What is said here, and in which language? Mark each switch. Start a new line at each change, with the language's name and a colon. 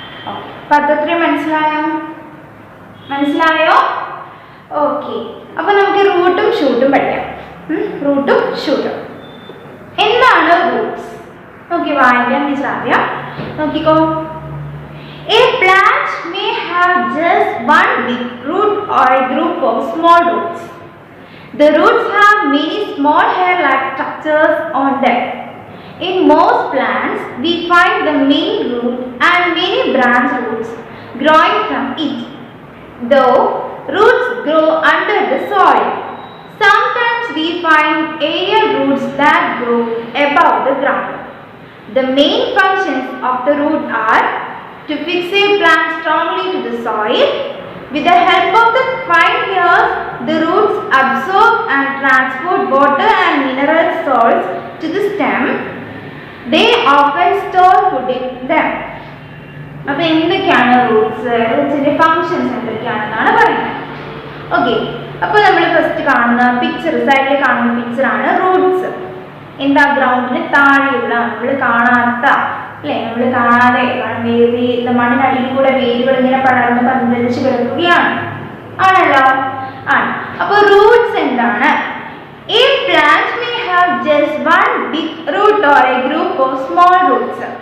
Malayalam: Okay, അപ്പം അതത്രയും മനസ്സിലായോ? Okay, അപ്പോൾ നമുക്ക് റൂട്ടും ഷൂട്ടും പഠിക്കാം. റൂട്ടും ഷൂട്ടും എന്താണ് റൂട്ട്സ്? നോക്കി വായിക്കാൻ ടീച്ചർ ആദ്യം നോക്കിക്കോ.
English: A plant may have just one big root or a group of small roots. The roots have many small hair-like structures on them. In most plants, we find the main root and many branch roots growing from it. Though roots grow under the soil, sometimes we find aerial roots that grow above the ground. The main functions of the root are to fix a plant strongly to the soil. With the help of the fine hairs, the roots absorb and transport water and mineral salts to the stem. They often store food in them.
Malayalam: അപ്പോൾ എന്തൊക്കെയാണ് റൂട്ട്സിന്റെ functions എന്തൊക്കെയാണെന്നാണ് പറയുന്നത്. Okay, അപ്പോൾ നമ്മൾ first കാണുന്ന picture, സൈഡിൽ കാണുന്ന പിക്ചറാണ് Roots. എന്താ? ഗ്രൗണ്ടിന് താഴെയുള്ള, നമ്മൾ കാണാത്ത അല്ലേ, നമ്മൾ കാണാതെ മണ്ണിനടിയിൽ കൂടെ വേരുകൾ ഇങ്ങനെ പടർന്ന് പന്തലിച്ച് കിടക്കുകയാണ്, ആണല്ലോ? ആണ്. അപ്പോൾ റൂട്ട്സ് എന്താണ്?
English: A plant may have just one big root or a group of small roots.